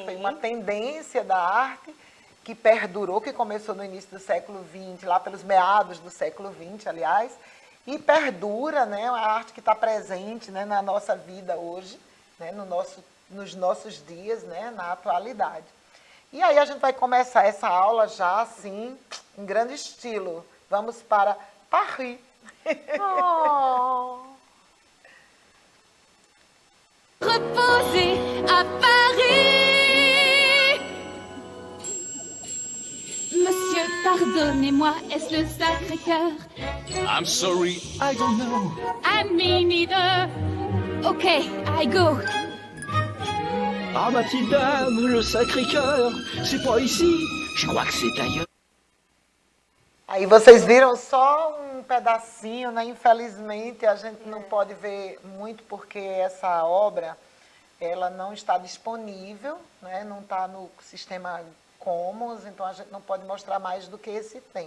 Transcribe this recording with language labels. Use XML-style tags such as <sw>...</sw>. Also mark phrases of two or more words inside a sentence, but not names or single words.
<pt>Foi uma tendência da arte que perdurou, que começou no início do século XX, lá pelos meados do século XX, aliás, e perdura, né? Uma arte que está presente, né, na nossa vida hoje, né, nos nossos dias, né, na atualidade. E aí a gente vai começar essa aula já assim, em grande estilo. Vamos para Paris. Oh.</pt> <fr>Reposer à Paris. Monsieur, pardonnez-moi, est-ce le Sacré-Cœur?</fr> <en>I'm sorry, I don't know. And me neither. Okay, I go.</en> <fr>Ah, ma petite dame, le Sacré-Cœur, c'est pas ici. Je crois que c'est ailleurs.</fr> <pt>Aí vocês viram só um pedacinho, né? Infelizmente a gente não pode ver muito porque essa obra ela não está disponível, né? Não está no sistema Commons, então a gente não pode mostrar mais do que esse tempo.</pt>